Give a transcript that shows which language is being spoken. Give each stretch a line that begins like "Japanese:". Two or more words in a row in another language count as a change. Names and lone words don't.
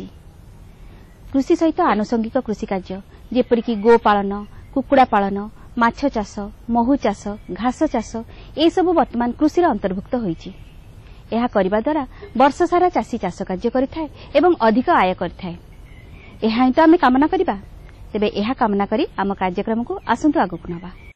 Odia: କୃଷି ସହିତ ଆନୁଷଙ୍ଗିକ କୃଷି କାର୍ଯ୍ୟ ଯେପରିକି ଗୋପାଳନ, କୁକୁଡ଼ା ପାଳନ, ମାଛ ଚାଷ, ମହୁ ଚାଷ, ଘାସ ଚାଷ ଏ ସବୁ ବର୍ତ୍ତମାନ କୃଷିର ଅନ୍ତର୍ଭୁକ୍ତ ହୋଇଛି। ଏହା କରିବା ଦ୍ୱାରା ବର୍ଷ ସାରା ଚାଷୀ ଚାଷ କାର୍ଯ୍ୟ କରିଥାଏ ଏବଂ ଅଧିକ ଆୟ କରିଥାଏ। ଏହା ହିଁ ତ ଆମେ କାମନା କରିବା। ତେବେ ଏହା କାମନା କରି ଆମ କାର୍ଯ୍ୟକ୍ରମ କୁ ଆସନ୍ତୁ ଆଗୁ ନବା।